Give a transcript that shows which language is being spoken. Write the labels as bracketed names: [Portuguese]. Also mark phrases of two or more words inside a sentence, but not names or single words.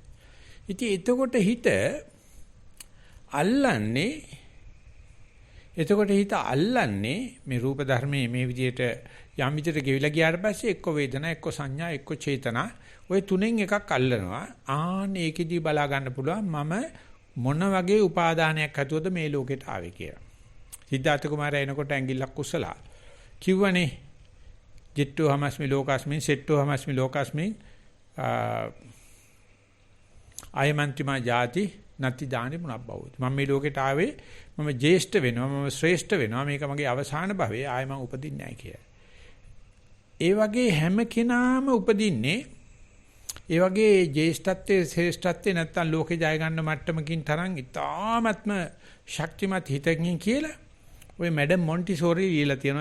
[Sinhala] ඉතින් එතකොට හිත අල්ලන්නේ මේ රූප ධර්මයේ මේ විදිහට යම් විදිහට ගෙවිලා ගියාට පස්සේ එක්ක වේදනා, එක්ක සංඥා, එක්ක චේතනා, ওই තුනෙන් එකක් අල්ලනවා. ඒකෙදී බලා ගන්න පුළුවන් මම මොන වගේ උපාදානයක් හදුවද මේ ලෝකෙට ආවේ කියලා. සිද්ධාර්ථ කුමාරයා එනකොට ඇඟිල්ලක් උස්සලා කිව්වනේ [Pali] ජිට්ටෝ හමස්මි ලෝකස්මින් සෙට්ටෝ හමස්මි ලෝකස්මින් ආයමන්තිමා ජාති නැති දානි මුණබ්බවුත්. [Sinhala] මම මේ ලෝකෙට ආවේ මම ජේෂ්ඨ වෙනවා, මම ශ්‍රේෂ්ඨ වෙනවා, මේක මගේ අවසාන භවයේ ආයෙ මම උපදින්නේ නැහැ කියලා. ඒ වගේ හැම කෙනාම උපදින්නේ ඒ වගේ ජේෂ්ඨත්වයේ ශ්‍රේෂ්ඨත්වයේ නැත්තම් ලෝකේ ජය ගන්න මට්ටමකින් තරම් ඉතාමත්ම ශක්තිමත් හිතකින් කියලා ඔය මැඩම් මොන්ටිසෝරි ලියලා තියෙනවා.